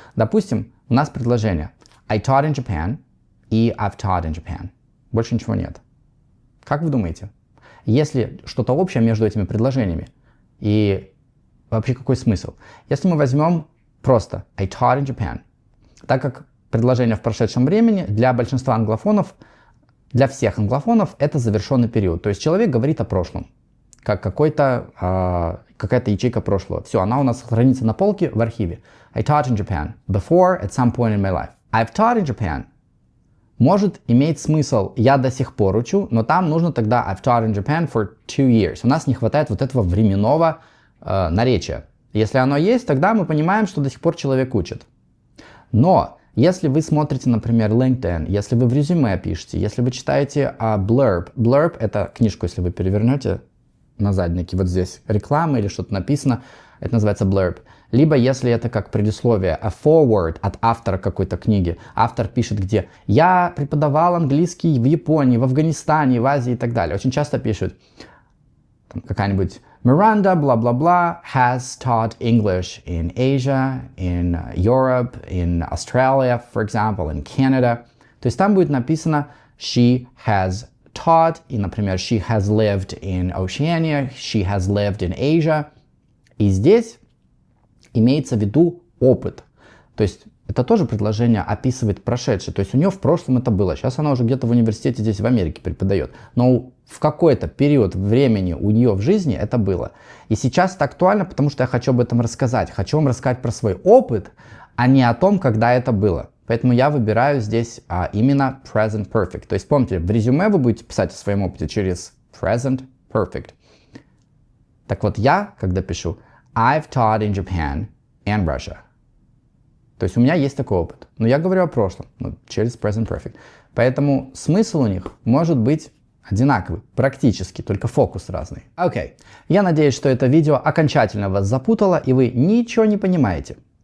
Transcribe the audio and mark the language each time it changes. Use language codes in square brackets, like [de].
[ru] Допустим, у нас предложение [en] I taught in Japan [ru] и [en] I've taught in Japan. [ru] Больше ничего нет. Как вы думаете? Если что-то общее между этими предложениями, и вообще какой смысл? Если мы возьмем просто [en] I taught in Japan, [ru] так как предложение в прошедшем времени для большинства англофонов, для всех англофонов это завершенный период. То есть человек говорит о прошлом, как какая-то ячейка прошлого. Все, она у нас хранится на полке в архиве. [en] I taught in Japan before at some point in my life. I've taught in Japan [ru] может иметь смысл «я до сих пор учу», но там нужно тогда [en] I've taught in Japan for 2 years. [ru] У нас не хватает вот этого временного наречия. Если оно есть, тогда мы понимаем, что до сих пор человек учит. Но если вы смотрите, например, LinkedIn, если вы в резюме пишете, если вы читаете blurb. Blurb — это книжку, если вы перевернете на заднике, вот здесь реклама или что-то написано, это называется blurb. Либо если это как предисловие, a forward от автора какой-то книги. Автор пишет где «Я преподавал английский в Японии, в Афганистане, в Азии» и так далее. Очень часто пишут какая-нибудь [en] Miranda, blah-blah-blah, has taught English in Asia, in Europe, in Australia, for example, in Canada. [ru] То есть там будет написано [en] she has taught, [ru] и, например, [en] she has lived in Oceania, she has lived in Asia. [ru] И здесь имеется в виду опыт. То есть это тоже предложение описывает прошедшее. То есть у нее в прошлом это было. Сейчас она уже где-то в университете здесь в Америке преподает. Но в какой-то период времени у нее в жизни это было. И сейчас это актуально, потому что я хочу об этом рассказать. Хочу вам рассказать про свой опыт, а не о том, когда это было. Поэтому я выбираю здесь именно present perfect. То есть помните, в резюме вы будете писать о своем опыте через present perfect. Так вот я, когда пишу [en] I've taught in Japan and Russia. [ru] То есть у меня есть такой опыт. Но я говорю о прошлом, через present perfect. Поэтому смысл у них может быть одинаковый, практически, только фокус разный. Окей. Я надеюсь, что это видео окончательно вас запутало, и вы ничего не понимаете.